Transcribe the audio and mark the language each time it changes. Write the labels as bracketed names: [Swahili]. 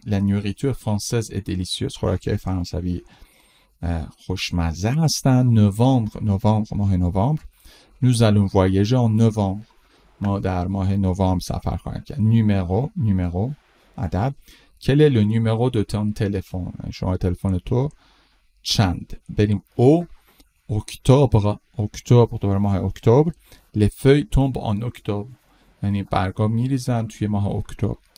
[French] la nourriture française est délicieuse. [Persian] خوراکی فرانسوی خوشمزه هستن. نوامبر ماه نوامبر. [French] nous allons voyager en novembre. [Persian] ما در ماه نوامبر سفر خواهیم کرد. [French] numéro عدد. quel est le numéro de ton téléphone. [Persian] شماره تلفن تو چند. بریم اکتبر دوباره ماه اکتبر. [French] les feuilles tombent en octobre [Persian] یعنی برگا میریزن توی ماه اکتبر.